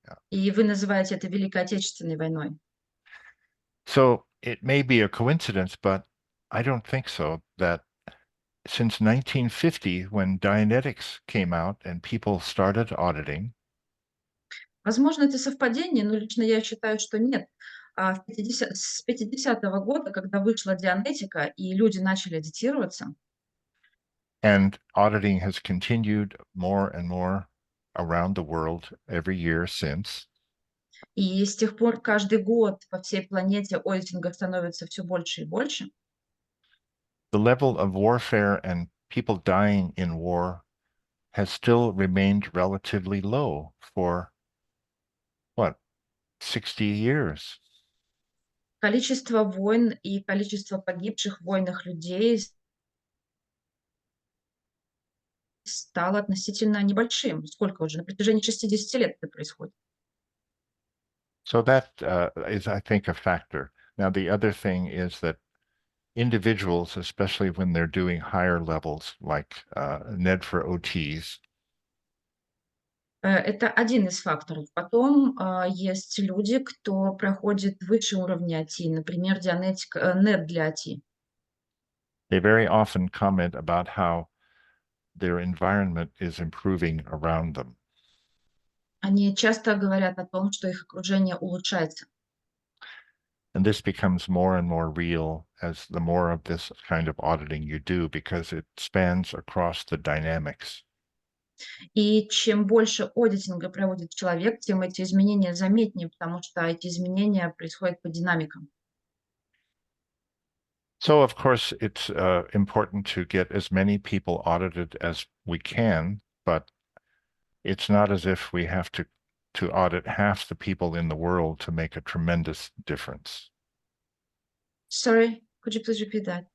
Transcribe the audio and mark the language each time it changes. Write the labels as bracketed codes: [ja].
[ru] И вы называете это Великой Отечественной войной. [en] So it may be a coincidence, but I don't think so, that since 1950, when Dianetics came out and people started auditing, [ru] Возможно, это совпадение, но лично я считаю, что нет. С 50-го года, когда вышла Дианетика и люди начали аудитироваться, [en] and auditing has continued more and more around the world every year since, [ru] и с тех пор каждый год по всей планете аудитинга становится все больше и больше, [en] the level of warfare and people dying in war has still remained relatively low for, 60 years. [ru] количество войн и количество погибших в войнах людей стало относительно небольшим. Сколько уже? На протяжении 60 лет это происходит. [en] So that is, I think, a factor. Now, the other thing is that individuals, especially when they're doing higher levels, like NED for OTs, [ru] Это один из факторов. Потом есть люди, кто проходит выше уровня АТИ, например, NED для АТИ. [en] they very often comment about how their environment is improving around them. [ru] Они часто говорят о том, что их окружение улучшается. [en] And this becomes more and more real as the more of this kind of auditing you do, because it spans across the dynamics. [ru] И чем больше аудитинга проводит человек, тем эти изменения заметнее, потому что эти изменения происходят по динамикам. [en] So, of course, it's important to get as many people audited as we can, but it's not as if we have to audit half the people in the world to make a tremendous difference. Sorry, could you please repeat that?